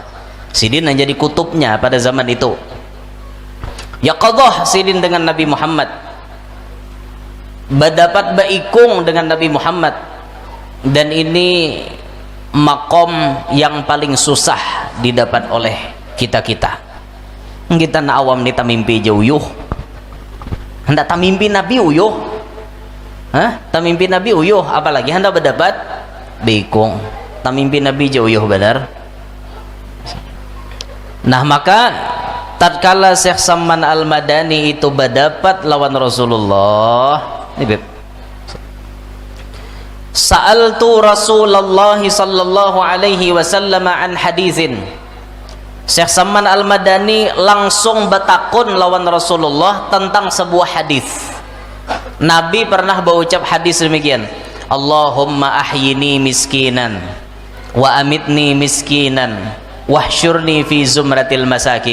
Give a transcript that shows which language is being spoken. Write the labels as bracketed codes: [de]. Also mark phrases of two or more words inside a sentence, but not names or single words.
[bjn] Sidin menjadi kutubnya pada zaman itu. Yaqadhah Sidin dengan Nabi Muhammad, berdapat baikung dengan Nabi Muhammad, dan ini makom yang paling susah didapat oleh kita na awam ni tamimpi jauh hendak tamimpi Nabi uyuh, tamimpi Nabi uyuh, apalagi hendak berdapat baikung tamimpi Nabi jauh benar. Nah maka tatkala Syekh Saman Al-Madani itu berdapat lawan Rasulullah, ini beb, [ar] سألت رسول الله صلى الله عليه وسلم عن حديث. [bjn] Syekh Saman Al-Madani langsung bertakun lawan Rasulullah tentang sebuah hadis. Nabi pernah berucap hadis demikian, [ar] اللهم أحيني مسكينا وأمتني مسكينا واحشرني في زمرة المساكين.